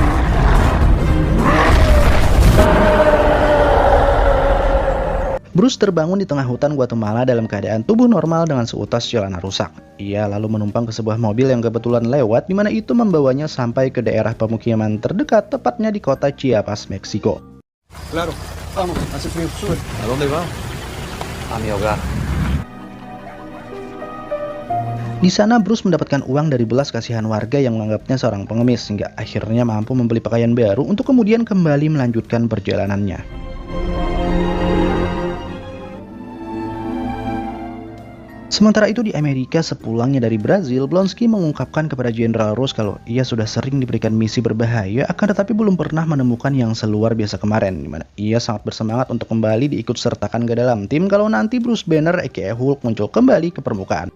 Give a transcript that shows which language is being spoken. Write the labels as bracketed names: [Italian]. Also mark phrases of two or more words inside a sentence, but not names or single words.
[Indonesian] Bruce terbangun di tengah hutan Guatemala dalam keadaan tubuh normal dengan seutas celana rusak. Ia lalu menumpang ke sebuah mobil yang kebetulan lewat, di mana itu membawanya sampai ke daerah pemukiman terdekat, tepatnya di kota Chiapas, Meksiko. [Spanish] Claro, vamos, hace frío, sube. ¿A dónde va? A mi hogar. [Indonesian] Di sana Bruce mendapatkan uang dari belas kasihan warga yang menganggapnya seorang pengemis, hingga akhirnya mampu membeli pakaian baru untuk kemudian kembali melanjutkan perjalanannya. Sementara itu di Amerika, sepulangnya dari Brazil, Blonsky mengungkapkan kepada Jenderal Ross kalau ia sudah sering diberikan misi berbahaya, akan tetapi belum pernah menemukan yang seluar biasa kemarin, di mana ia sangat bersemangat untuk kembali diikut sertakan ke dalam tim kalau nanti Bruce Banner aka Hulk muncul kembali ke permukaan.